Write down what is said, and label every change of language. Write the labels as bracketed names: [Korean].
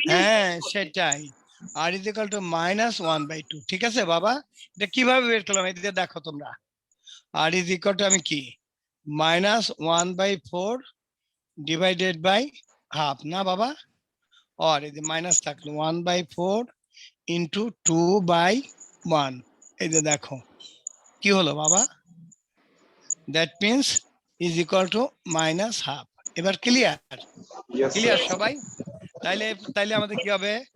[Bangla] হ্যাঁ সেটাই, [English] r is equal to minus 1/2। [Bangla] ঠিক আছে বাবা, এটা কিভাবে বের করলাম এটা দেখো তোমরা। [English] r is equal to [Bangla] আমি কি [English] minus 1/4 divided by half [Bangla] না বাবা? আর এই যে মাইনাস থাকলো 1/4 into 2/1, এই যে দেখো কি হলো বাবা? [English] That means is equal to minus half. [Bangla] এবার ক্লিয়ার? [English] Yes, clear sir. [Bangla] সবাই? তাইলে আমাদের কি হবে?